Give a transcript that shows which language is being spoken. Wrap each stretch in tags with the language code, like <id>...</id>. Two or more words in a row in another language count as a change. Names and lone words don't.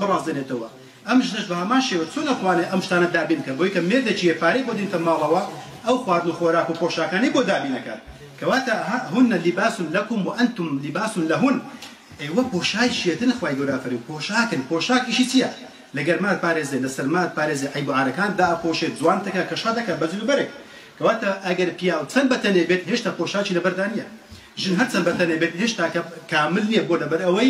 <ckb>بڕازێنێتەوە ئەم ژنەش بە هەمان شێوە چۆن نەتوانێت ئەم شتانە دابین کە بۆی کە مێردێکی پارەی بۆ دێنتە ماڵەوە ئەو خواردن و خۆراک و پۆشاکانی بۆ دابینەکات کەواتە</ckb> <ar>هن لباس لكم وأنتم لباس لهن</ar> <ckb>ئێوە پۆشای شێتن خوای گەورە ئەفەرمێ پۆشاکن پۆشاکیشی چییە لە گەرمات پارێزێ لە سەرمات پارێزێ عیب و عارەکان دائەپۆشێت جوان دەکات کەشا دەکات بەجل و بەرێک کەواتە ئەگەر پیا و چەند بەتەنێ بێت هێشتا پۆشاکی لەبەردا نییە ژن هەرچەند بەتەنێ بێت هێشتا کامل نییە بۆ لەبەر ئەوەی</ckb>